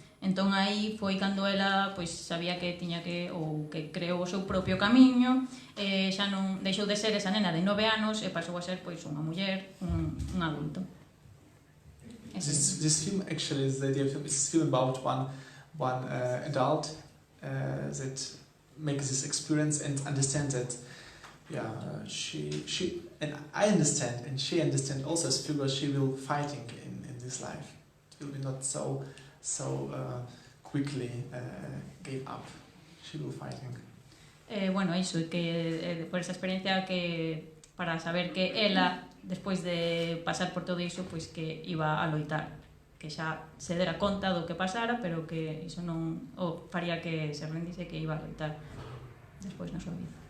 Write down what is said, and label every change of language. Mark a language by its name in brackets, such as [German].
[Galician] Entón aí foi cando ela pois sabía que tiña que ou que creou o seu propio camiño, xa non deixou de ser esa nena de 9 anos e pasou a ser pois unha muller, un adulto. [English] This film actually is the idea of this film about one adult that makes this experience and understands that she and I understand and she understands also as figure she will fighting in this life. It will be not so quickly gave up. She will fighting. [Galician] Bueno, iso que por esa experiencia que para saber que ela despois de pasar por todo iso, pois que iba a loitar, que xa se dera conta do que pasara, pero que iso non o faría que se rendise, que iba a loitar despois na súa vida.